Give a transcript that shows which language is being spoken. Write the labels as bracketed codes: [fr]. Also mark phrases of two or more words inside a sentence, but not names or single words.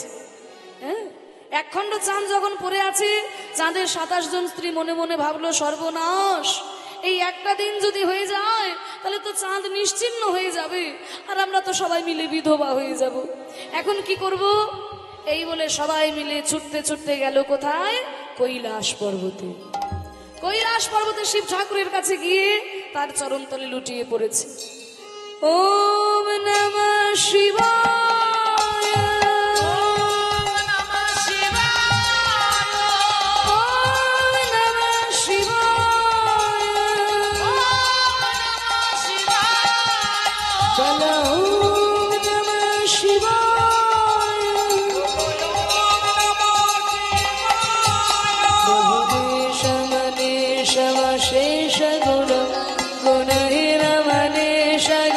[bn] হ্যাঁ, 1 খণ্ড চাঁদ যখন পড়ে আছে, চাঁদের 27 জন স্ত্রী মনে মনে ভাবলো, সর্বনাশ, এই একটা দিন যদি হয়ে যায় তাহলে তো চাঁদ নিশ্চিহ্ন হয়ে যাবে, আর আমরা তো সবাই মিলে বিধবা হয়ে যাব। এখন কি করব? এই বলে সবাই মিলে ছুটতে ছুটতে গেল কোথায়? কৈলাস পর্বতে। কৈলাস পর্বতে শিব ঠাকুরের কাছে গিয়ে তার চরণতলে লুটিয়ে পড়েছে। [sa] ওম নমঃ শিবায়, ওম নমঃ শিবায়, ওম নমঃ শিবায়, ওম নমঃ শিবায়, বলো ওম নমঃ শিবায়। বহুদেশ মনেশ শেষ গুণ গুণহীন মনেশ